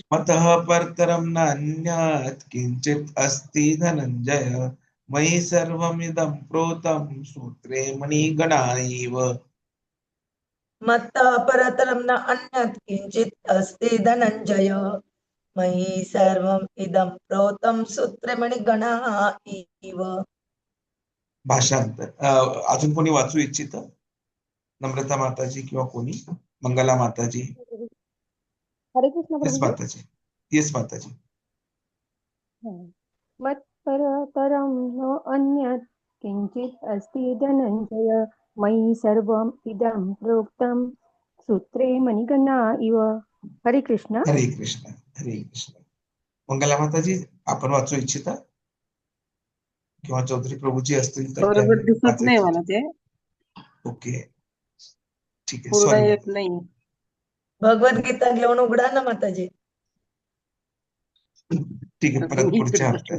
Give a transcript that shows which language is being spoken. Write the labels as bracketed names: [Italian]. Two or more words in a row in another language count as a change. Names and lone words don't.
[Sanskrit] मतः परतरं न अन्यत् किंचित् अस्ति धनंजय, मयि सर्वमिदं प्रोतं सूत्रे मणिगणा इव. मत्तः परतरं न अन्यत् किंचित् अस्ति धनंजय, मयि सर्वम् इदं प्रोतं सूत्रे मणिगणाः इव. [Marathi] भाषांतर अजून कोणी वाचू इच्छित? नम्रता माताजी किंवा कोणी? मंगला माताजी? हरे कृष्ण येस प्रभुजी. माताजी. येस माताजी. [Sanskrit] मत्परतरं न अन्यत् किंचित् अस्ति धनंजय, मयि सर्वम् इदं प्रोक्तं सूत्रे मणिगणा इव. [Marathi] हरे कृष्ण. हरे कृष्ण. हरे कृष्ण. मंगला माताजी, आपण वाचू इच्छिता किंवा चौधरी प्रभूजी असतील तर बरोबर त्यांनी दिसत नाही मला ते. ओके, ठीक आहे. पूर्ण सॉरी. येत नाही. भगवद्गीता घेऊन उघडा ना माताजी. ठीक आहे, परत पुढच्या हप्त्यात.